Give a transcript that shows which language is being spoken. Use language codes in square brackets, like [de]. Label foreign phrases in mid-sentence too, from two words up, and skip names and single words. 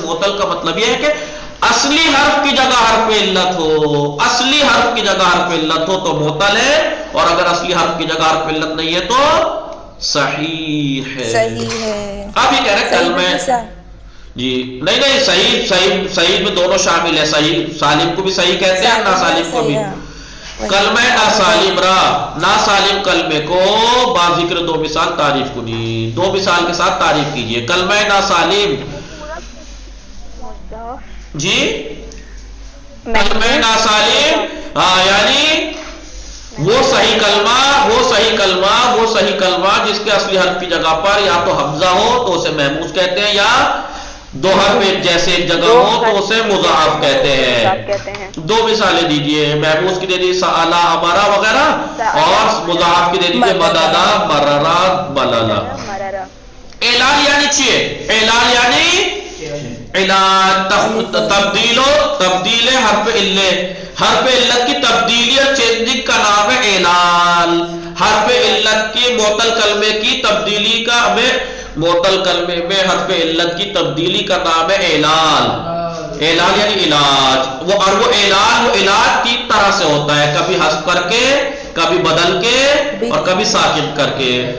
[ur] معطل کا مطلب یہ ہے کہ اصلی حرف کی جگہ حرف علت ہو، اصلی حرف کی جگہ حرف علت ہو تو معطل ہے، اور اگر اصلی حرف کی جگہ حرف علت نہیں ہے تو صحیح ہے۔ صحیح ہے۔ اب یہ کہہ رہے کلمہ جی نہیں، صحیح میں دونوں شامل ہے، صحیح سالم کو بھی صحیح کہتے ہیں، ناسالم کو بھی۔ [fa] کلمہ ناسالم را، [ur] ناسالم کلمے کو [fa] با ذکر [ur] 2 مثال تعریف کنی، 2 مثال کے ساتھ تعریف کیجئے۔ کلمہ ناسالم جی، کلمہ ناسالم یعنی وہ صحیح کلمہ جس کے اصلی حرف کی جگہ پر یا تو حمزہ ہو تو اسے محموز کہتے ہیں، یا دو حرف ایک جیسے ایک جگہ ہو تو اسے مضاعف کہتے ہیں۔ 2 مثالیں دیجئے، محموز کی دے دیجئے سآلا امارا وغیرہ، اور مضاعف کی دے دیجئے مدادا مررا بلالا۔ اعلان یعنی چیئے؟ اعلان یعنی تبدیل حرف علت کی تبدیلی اور چینجنگ کا نام ہے اعلان۔ حرف علت کی معطل کلمے کی تبدیلی کا معطل کلمے میں حرف علت کی تبدیلی کا نام ہے اعلان۔ اعلان یعنی علاج، وہ علاج 3 طرح سے ہوتا ہے، کبھی حذف کر کے، کبھی بدل کے، اور کبھی ساکن کر کے۔